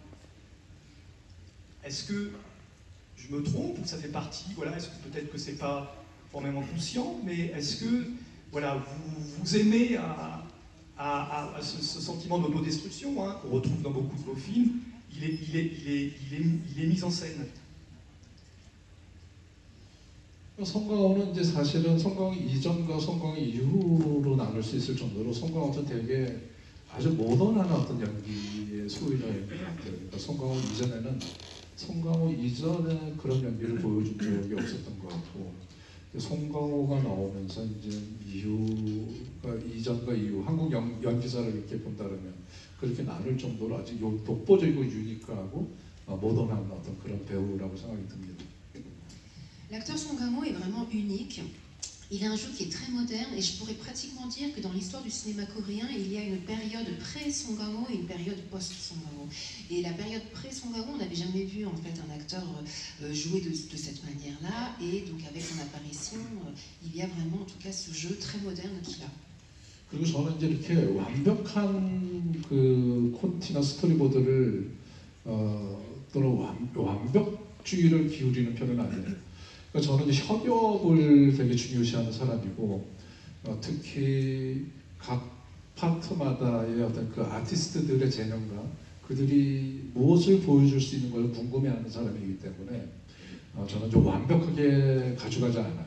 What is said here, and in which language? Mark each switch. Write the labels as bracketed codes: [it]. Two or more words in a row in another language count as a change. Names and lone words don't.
[fr] Est-ce que je me trompe ou ça fait partie, est-ce que peut-être que c'est pas formellement conscient, mais est-ce que vous aimez ce sentiment d'autodestruction qu'on retrouve dans beaucoup de vos films, il est mis en scène. [ko] 송강호는 이제 사실은 송강호 이전과 송강호 이후로 나눌 수 있을 정도로 송강호는 되게 아주 모던한 어떤 연기의 소유자인 것 같아요. 그러니까 송강호 이전에 그런 연기를 보여준 적이 없었던 것 같고, 송강호가 나오면서 이제 이전과 이후 한국 연기사를 이렇게 본다면 그렇게 나눌 정도로 아주 독보적이고 유니크하고 모던한 어떤 그런 배우라고 생각이 듭니다. [fr] L'acteur Song Kang-ho est vraiment unique. Il a un jeu qui est très moderne et je pourrais pratiquement dire que dans l'histoire du cinéma coréen, il y a une période pré-Song Kang-ho et une période post-Song Kang-ho. Et la période pré-Song Kang-ho, on n'avait jamais vu en fait un acteur jouer de cette manière-là. Et donc avec son apparition, il y a vraiment en tout cas ce jeu très moderne qu'il a. [ko] 그리고 저는 이제 이렇게 완벽한 그 콘티나 스토리보드를 또는 완벽주의를 기울이는 편은 아니에요. 그러니까 저는 이제 협업을 되게 중요시하는 사람이고, 특히 각 파트마다의 어떤 그 아티스트들의 재능과 그들이 무엇을 보여줄 수 있는 걸 궁금해하는 사람이기 때문에 저는 좀 완벽하게 가져가지 않아요.